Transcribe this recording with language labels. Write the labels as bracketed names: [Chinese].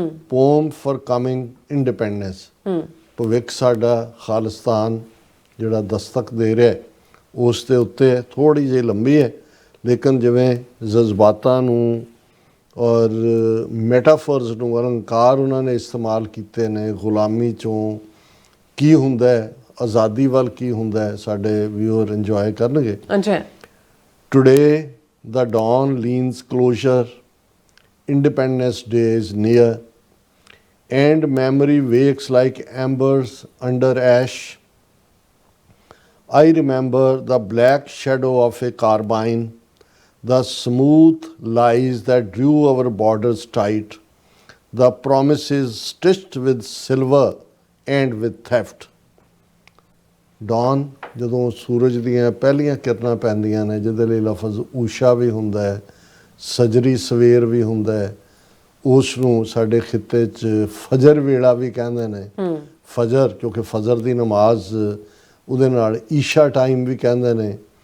[English] poem for coming independence, [Punjabi] ਭਵਿੱਖ ਸਾਡਾ ਖਾਲਿਸਤਾਨ ਜਿਹੜਾ ਦਸਤਕ ਦੇ ਰਿਹਾ, ਉਸ ਦੇ ਉੱਤੇ ਥੋੜ੍ਹੀ ਜਿਹੀ ਲੰਬੀ ਹੈ, ਲੇਕਿਨ ਜਿਵੇਂ ਜਜ਼ਬਾਤਾਂ ਨੂੰ ਔਰ ਮੈਟਾਫਰਸ ਨੂੰ, ਅਲੰਕਾਰ ਉਹਨਾਂ ਨੇ ਇਸਤੇਮਾਲ ਕੀਤੇ ਨੇ, ਗੁਲਾਮੀ 'ਚੋਂ ਕੀ ਹੁੰਦਾ ਹੈ, ਆਜ਼ਾਦੀ ਵੱਲ ਕੀ ਹੁੰਦਾ ਹੈ, ਸਾਡੇ ਵਿਊਅਰ ਇੰਜੋਏ ਕਰਨਗੇ। [English] Today the dawn leans closer, Independence Day is near, and memory wakes like embers under ash. I remember the black shadow of a carbine, the smooth lies that drew our borders tight, the promises stitched with silver and with theft. [Punjabi] Don ਜਦੋਂ ਸੂਰਜ ਦੀਆਂ ਪਹਿਲੀਆਂ ਕਿਰਨਾਂ ਪੈਂਦੀਆਂ ਨੇ, ਜਿਹਦੇ ਲਈ ਲਫ਼ਜ਼ ਊਸ਼ਾ ਵੀ ਹੁੰਦਾ ਹੈ, ਸਜਰੀ ਸਵੇਰ ਵੀ ਹੁੰਦਾ ਹੈ, ਉਸ ਨੂੰ ਸਾਡੇ ਖਿੱਤੇ 'ਚ ਫਜਰ ਵੇਲਾ ਵੀ ਕਹਿੰਦੇ ਨੇ। ਫਜਰ ਕਿਉਂਕਿ ਫਜਰ ਦੀ ਨਮਾਜ਼ ਉਹਦੇ ਨਾਲ ਈਸ਼ਾ ਟਾਈਮ ਵੀ ਕਹਿੰਦੇ ਨੇ।